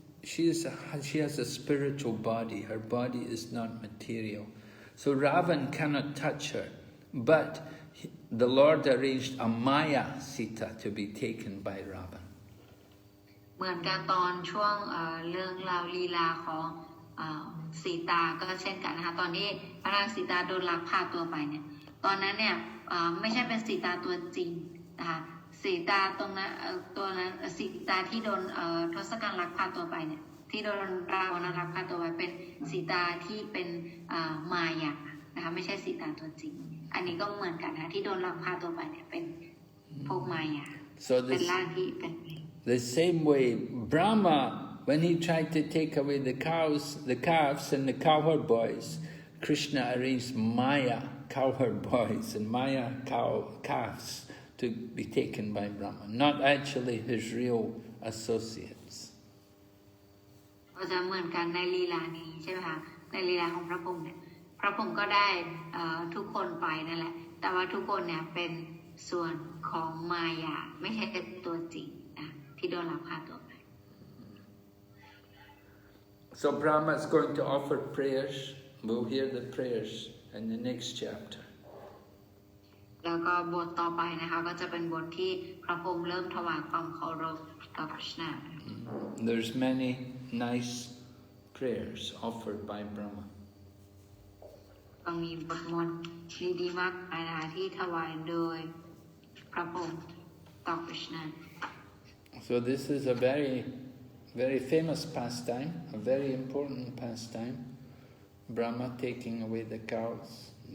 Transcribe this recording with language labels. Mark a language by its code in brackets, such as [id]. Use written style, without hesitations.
[en] She has a spiritual body. Her body is not material. So Ravan cannot touch her. But the Lord arranged a Maya Sita to be taken by Ravan. [th] เหมือนกันตอนช่วงเรื่องราวลีลาของสีตาก็เช่นกันนะคะตอนที่พระนางสีตาโดนลักพาตัวไปเนี่ยตอนนั้นเนี่ยไม่ใช่เป็นสีตาตัวจริงนะคะสีตาตรงนั้นตัวนั้นสีตาที่โดนทศกัณฐ์ลักพาตัวไปเนี่ยที่โดนราวณลักพาตัวไปเป็นสีตาที่เป็นมายานะคะไม่ใช่สีตาตัวจริงอันนี้ก็เหมือนกันนะที่โดนลักพาตัวไปเนี่ยเป็นพวกมายาเป็นร่างที่เป็น [en] The same way, Brahma, when he tried to take away the calves and the cowherd boys, Krishna arranged Maya cowherd boys and Maya calves to be taken by Brahma, not actually his real associates. [th] ก็จะเหมือนกันในลีลานี้ใช่ไหมคะในลีลาของพระพรหมเนี่ยพระพรหมก็ได้ทุกคนไปนั่นแหละแต่ว่าทุกคนเนี่ยเป็นส่วนของมายาไม่ใช่ตัวจริงที่โดนลักพาตัวไป [en] So Brahma is going to offer prayers. We'll hear the prayers in the next chapter. [th] แล้วก็บทต่อไปนะคะก็จะเป็นบทที่พระพรหมเริ่มถวายความเคารพต่อพระคริชนา [en] There's many nice prayers offered by Brahma. [th] ก็มีบทมนต์ดีๆมากมายนะคะที่ถวายโดยพระพรหมต่อพระคริชนา [en] So this is a very, very famous pastime, a very important pastime. Brahma taking away the cows.